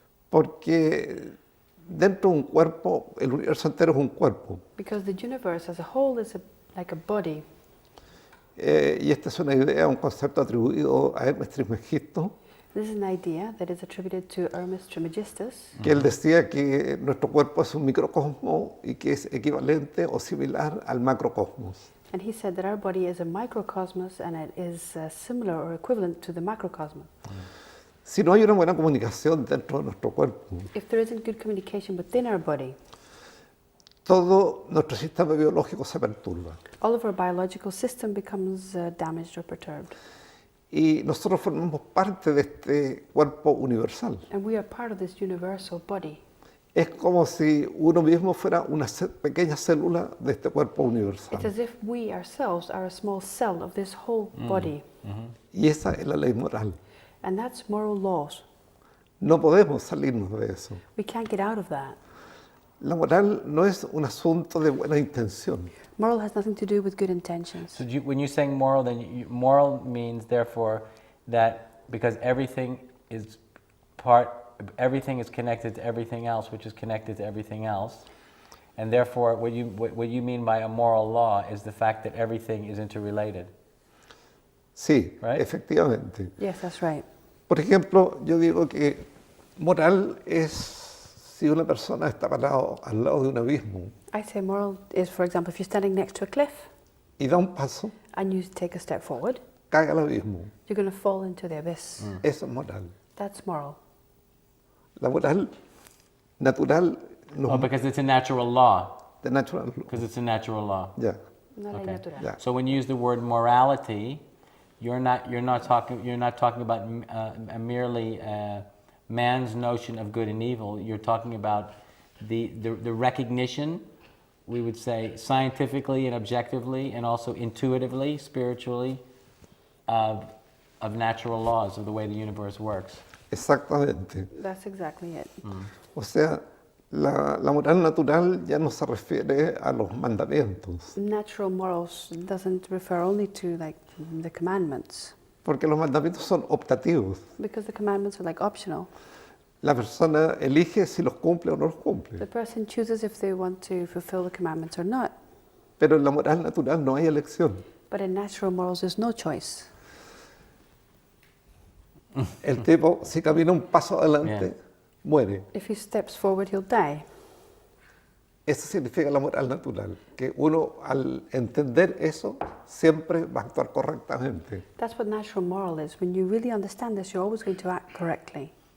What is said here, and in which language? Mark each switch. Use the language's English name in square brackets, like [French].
[Spanish] Porque dentro de un cuerpo, el universo entero es un cuerpo. [English] Because the universe as a whole is like a body. [Spanish] Y esta es una idea, un concepto atribuido a Hermes Trismegisto, [English] This is an idea that is attributed to Hermes Trismegistus, [Spanish] que él decía que nuestro cuerpo es un microcosmo y que es equivalente o similar al macrocosmos. [English] and he said that our body is a microcosmos and it is similar or equivalent to the macrocosmos. [Spanish] Si no hay una buena comunicación dentro de nuestro cuerpo, [English] If there isn't good communication within our body, [Spanish] todo nuestro sistema biológico se perturba. [English] all of our biological system becomes damaged or perturbed. [Spanish] Y nosotros formamos parte de este cuerpo universal. [English] And we are part of this universal body. [Spanish] Es como si uno mismo fuera una pequeña célula de este cuerpo universal. [English] It's as if we ourselves are a small cell of this whole body. [Spanish] Y esa es la ley moral. [English] And that's moral laws. [Spanish] No podemos salirnos de eso. [English] We can't get out of that. [Spanish] La moral no es un asunto de buena intención. [English] Moral has nothing to do with good intentions. So when you're saying moral, then moral means therefore that because everything is connected to everything else, which is connected to everything else, and therefore what you mean by a moral law is the fact that everything is interrelated. [Spanish] Sí, [English] Right? [Spanish] efectivamente. [English] Yes, that's right. [Spanish] Por ejemplo, yo digo que moral es si una persona está parado al lado de un abismo [English] I say moral is, for example, if you're standing next to a cliff [Spanish] y da un paso, [English] and you take a step forward, [Spanish] cae al abismo. [English] you're going to fall into the abyss. [Spanish] Eso es moral. [English] That's moral. [Spanish] La moral natural no [English] Oh, because it's a natural law. [Spanish] de natural. [English] Because it's a natural law. [Spanish] Ya, Una ley [English] Okay. [Spanish] natural. ya. [English] So when you use the word morality, you're not talking about merely man's notion of good and evil. You're talking about the recognition, we would say scientifically and objectively, and also intuitively, spiritually, of natural laws of the way the universe works. [Spanish] Exactamente. [English] That's exactly it. [Spanish] O sea, la moral natural ya no se refiere a los mandamientos, [English] Natural morals doesn't refer only to like the commandments, [Spanish] porque los mandamientos son optativos. [English] because the commandments are like optional. [Spanish] La persona elige si los cumple o no los [English] The [Spanish] cumple. [English] person chooses if they want to fulfill the commandments or not. [Spanish] Pero en la moral natural no hay elección. [English] But in natural morals, there's no choice. [Spanish] El tipo, si camina un paso adelante, muere. [English] If he steps forward, he'll die. [Spanish] Eso significa la moral natural, que uno al entender eso siempre va a actuar correctamente. [English] That's what natural moral is. When you really understand this, you're always going to act correctly.